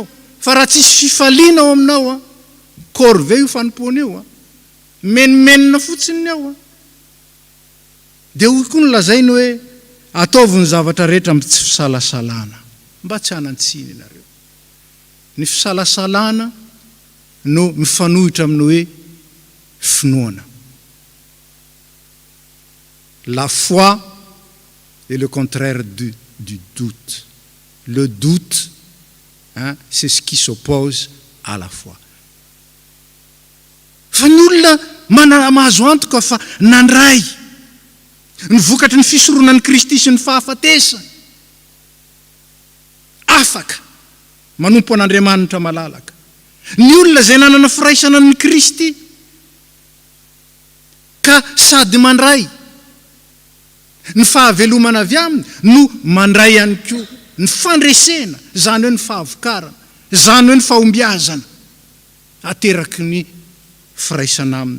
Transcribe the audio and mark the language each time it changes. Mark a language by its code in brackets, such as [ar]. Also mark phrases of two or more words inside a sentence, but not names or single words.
[mg] Fa raha tsisy fifaliana ao aminao corvée io fanompoana io menimenina fotsiny ao dia hoy koa ny lazainy hoe ataovy ny zavatra rehetra mba tsy fisalasalana mba tsy hanantsiny ianareo. Ny fisalasalana no mifanohitra amin'ny hoe finoana. [fr] La foi est le contraire du doute. Le doute, c'est ce qui s'oppose à la foi. [mg] Fa ny olona mahazo antoka fa nandray ny vokatry ny fisoroana ny Kristy sy ny fahafatesana afaka manompo an'Andriamanitra malalaka. Ny olona zay nanana firaisana ny Kristy ka sady mandray ny fahavelomana avy aminy no mandray ihany koa ny fandresena, zany hoe ny fahavokarana, zany hoe ny fahombiazana ateraky ny firaisana aminy.